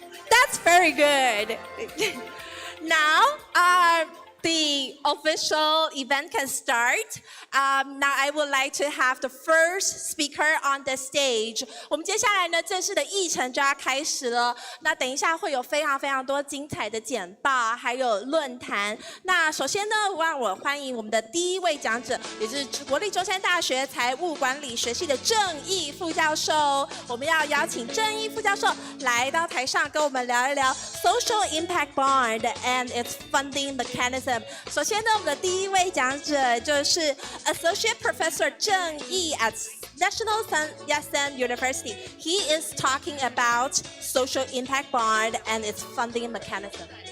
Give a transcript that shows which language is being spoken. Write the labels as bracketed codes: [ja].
[en] That's very good. Now, the official event can start. Now I would like to have the first speaker on the stage. [zh] 我们接下来呢，正式的议程就要开始了。那等一下会有非常多精彩的简报，还有论坛。那首先呢，让我欢迎我们的第一位讲者，也是国立中山大学财务管理学系的郑毅副教授。我们要邀请郑毅副教授来到台上，跟我们聊一聊 [en] Social Impact Bond and its funding mechanism。 [zh] 首先呢，我们的第一位讲者就是 Associate Professor 郑毅 at National Sun Yat-sen University. [en] He is talking about social impact bond and its funding mechanism.